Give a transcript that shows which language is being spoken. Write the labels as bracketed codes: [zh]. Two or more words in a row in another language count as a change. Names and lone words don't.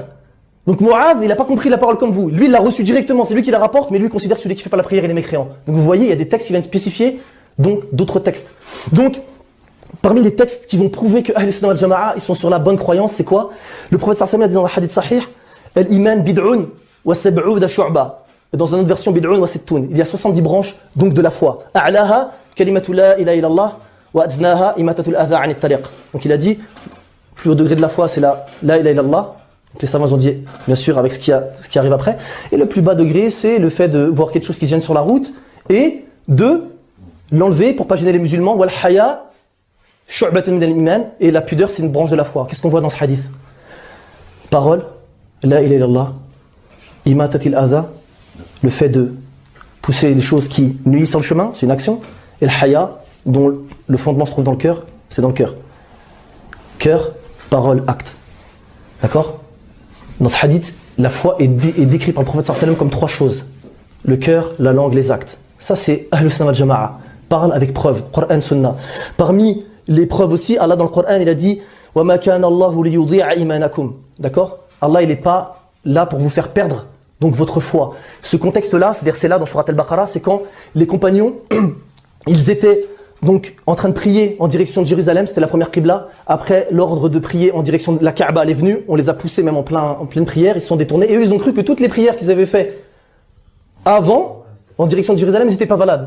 [fr] Donc Mu'adh, il n'a pas compris la parole comme vous. Lui, il l'a reçu directement, c'est lui qui la rapporte, mais lui considère que celui qui fait pas la prière, il est mécréant. Donc vous voyez, il y a des textes qui viennent spécifier donc d'autres textes. Donc, parmi les textes qui vont prouver que [ar] أهل السنة والجماعة [fr] ils sont sur la bonne croyance, c'est quoi? Le prophète [ar] صلى الله عليه وسلم [fr] a dit dans un hadith sahih, [ar] الإيمان بضع وسبعون شعبة. [fr] Dans une autre version [ar] بضع وستون. [fr] Il y a 70 branches donc de la foi. [ar] أعلاها كلمة لا إله إلا الله وأدناها إماطة الأذى عن الطريق. [fr] Donc il a dit plus haut degré de la foi c'est [ar] لا إله إلا الله. [fr] Les savants ont dit bien sûr avec ce qui arrive après, et le plus bas degré c'est le fait de voir quelque chose qui se gêne sur la route et de l'enlever pour pas gêner les musulmans. [ar] والحياء شعبة من الإيمان, [fr] et la pudeur c'est une branche de la foi. Qu'est-ce qu'on voit dans ce hadith? Parole, [ar] لا إله إلا الله, إماطة الأذى, [fr] le fait de pousser les choses qui nuisent sur le chemin, c'est une action, et le haya, dont le fondement se trouve dans le cœur, c'est dans le cœur. Cœur, parole, acte. D'accord? Dans ce hadith, la foi est décrite par le prophète [ar] صلى الله عليه وسلم [fr] comme 3 choses. Le cœur, la langue, les actes. Ça c'est [ar] أهل السنة والجماعة. [fr] Parle avec preuve, Qur'an, Sunnah. Parmi les preuves aussi, Allah dans le Coran, il a dit [ar] وَمَا كَانَ اللَّهُ لِيُضِيعَ إِيمَانَكُمْ. [fr] D'accord? Allah, il n'est pas là pour vous faire perdre donc votre foi. Ce contexte-là, c'est-à-dire c'est là dans Surat Al-Baqarah, c'est quand les compagnons, ils étaient donc en train de prier en direction de Jérusalem, c'était la première qibla. Après, l'ordre de prier en direction de la Kaaba est venu, on les a poussés même en pleine prière, ils se sont détournés, et eux ils ont cru que toutes les prières qu'ils avaient fait avant, en direction de Jérusalem, n'étaient pas valables.